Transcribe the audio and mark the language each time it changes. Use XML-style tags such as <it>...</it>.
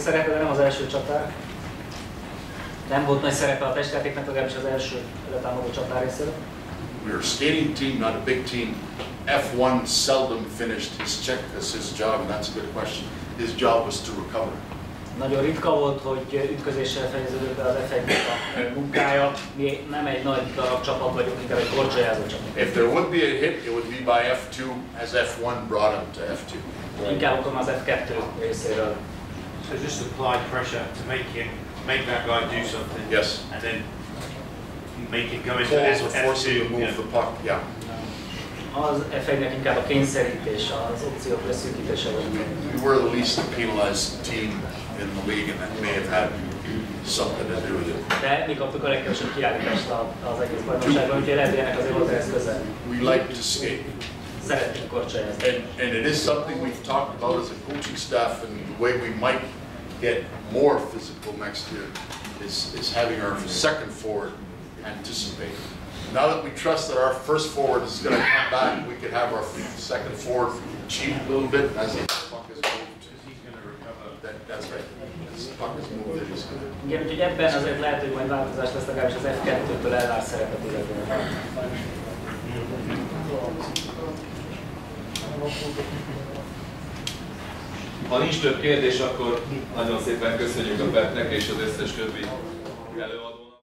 <hu>szerepe, de nem az első csatár. Nem volt nagy szerepe a testjátéknak, legalábbis az első letámadó csatár részéről.</hu> <en>We were a skating team, not a big team. F1 seldom finished his check as his job, and that's a good question. His job was to recover.</en> <hu>Nagyon ritka volt, hogy ütközéssel fejeződött be az F1-nek a munkája. Mi nem egy nagy darab csapat vagyunk, inkább egy korcsolyázó csapat.</hu> <en>If there would be a hit, it would be by F2, as F1 brought him to F2.</en> <hu>Inkább okom az F2 részéről.</hu> <en>So just apply pressure to make that guy do something. Yes. And then make it go into Pulls or force him to F2. move the puck, yeah.</en> <hu>Az F1-nek inkább a kényszerítés, az opciók leszűkítése volt.</hu> <en>We were the least penalized team in the league, and that may have had something to do with it.</en> <hu>De mi kaptuk a legkevesebb kiállítást az egész bajnokságban, úgyhogy lehet, hogy ennek azért volt ehhez közel.</hu> <en>We like to skate.</en> <hu>Szeretnénk korcsolyázni.</hu> <en>And it is something we've talked about as a coaching staff, and the way we might get more physical next year is having our second forward anticipate. Now that we trust that our first forward is going to come back, we could have our second forward cheat a little bit as the puck is moved. He's going to recover. That's right. As the puck is moved, it is going to.</en> <hu>Igen, úgyhogy ebben azért lehet, hogy majd változás lesz legalábbis az F2-től elvárt szerepet illetően. Ha nincs több kérdés, akkor nagyon szépen köszönjük a Petnek és az összes többi előadónak.</hu>